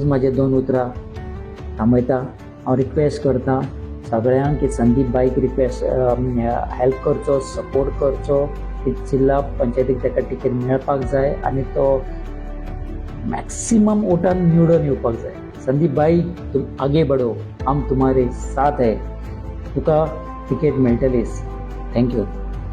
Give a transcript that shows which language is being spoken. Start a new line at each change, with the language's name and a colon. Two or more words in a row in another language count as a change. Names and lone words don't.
Konkani: इतलेंच म्हाजें 2 उतरां थांबयता. हांव रिक्वेस्ट करता सगळ्यांक की संदीप बाईक
English: request help
Konkani: करचो, सपोर्ट करचो. जिल्हा पंचायतीक ताका टिकेट मेळपाक जाय आनी तो मॅक्सिमम वोटान निवडून येवपाक जाय.
Hindi: संदीप भाई तुम आगे बढ़ो, हम तुम्हारे साथ है.
Konkani: तुका टिकेट मेळटलीच. थँक्यू.